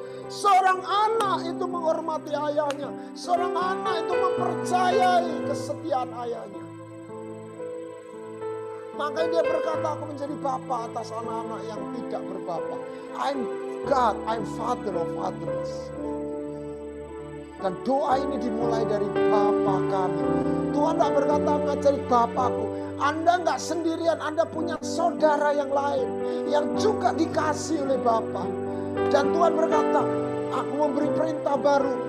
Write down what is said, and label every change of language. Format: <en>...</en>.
<id>Seorang anak itu menghormati ayahnya. Seorang anak itu mempercayai kesetiaan ayahnya. Makanya dia berkata, aku menjadi bapa atas anak-anak yang tidak berbapa.</id> <en>I'm God, I'm father of fathers.</en> <id>Dan doa ini dimulai dari Bapa kami. Tuhan tidak berkata mengajari Bapakku. Anda nggak sendirian, Anda punya saudara yang lain. Yang juga dikasih oleh Bapa. Dan Tuhan berkata, aku memberi perintah baru.</id>